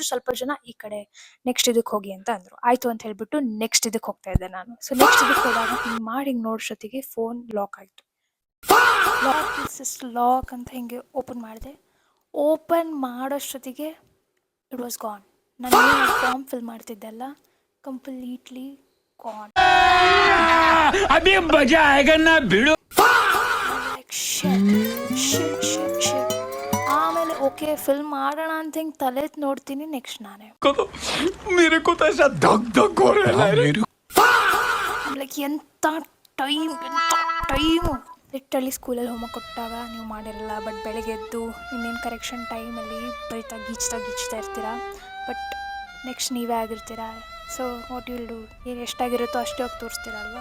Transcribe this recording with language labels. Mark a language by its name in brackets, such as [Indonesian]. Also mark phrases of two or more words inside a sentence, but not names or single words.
[Kannada] ಸ್ವಲ್ಪ ಜನ ಈ ಕಡೆ ನೆಕ್ಸ್ಟ್ ಇದಕ್ಕೆ ಹೋಗಿ ಅಂತ ಅಂದರು. ಆಯಿತು ಅಂತ ಹೇಳ್ಬಿಟ್ಟು ನೆಕ್ಸ್ಟ್ ಇದಕ್ಕೆ ಹೋಗ್ತಾ ಇದ್ದೆ ನಾನು. [English] so next [Kannada] ಇದಕ್ಕೆ ಹೋದಾಗ ಹಿಂಗೆ ಮಾಡಿ ನೋಡೋಷ್ಟೊತ್ತಿಗೆ [English] phone lock [Kannada] ಆಯಿತು. ಲಾಕ್ ಅಂತ ಹಿಂಗೆ ಓಪನ್ ಮಾಡಿದೆ. ಓಪನ್ ಮಾಡೋಷ್ಟೊತ್ತಿಗೆ [English] it was gone. [Kannada] ನಾನು [English] form fill [Kannada] ಮಾಡ್ತಿದ್ದೆಲ್ಲ [English] completely gone. [Hindi] अभी मजा आएगा ना भिड़ो. [English] Like shit. [Kannada] ಆಮೇಲೆ [English] okay fill [Kannada] ಮಾಡೋಣ ಅಂತ ಹಿಂಗೆ ತಲೆ ನೋಡ್ತೀನಿ, ನೆಕ್ಸ್ಟ್ ನಾನೇ [Hindi] मेरे को तो ऐसा धक धक हो रहा है. [Kannada] ಲೈಕ್ ಎಂಥ ಟೈಮು. ಲಿಟ್ರಲಿ ಸ್ಕೂಲಲ್ಲಿ ಹೋಮ್ವರ್ಕ್ ಕೊಟ್ಟಾಗ ನೀವು ಮಾಡಿರಲ್ಲ, ಬಟ್ ಬೆಳಗ್ಗೆ ಎದ್ದು ಇನ್ನೇನು ಕರೆಕ್ಷನ್ ಟೈಮಲ್ಲಿ ಬರೀತಾ ಗೀಚ್ತಾ ಇರ್ತೀರಾ. ಬಟ್ ನೆಕ್ಸ್ಟ್ ನೀವೇ ಆಗಿರ್ತೀರಾ. [English] so what will do, [Kannada] ಏನು ಎಷ್ಟಾಗಿರುತ್ತೋ ಅಷ್ಟೇ ಹೋಗಿ ತೋರಿಸ್ತೀರಲ್ವ.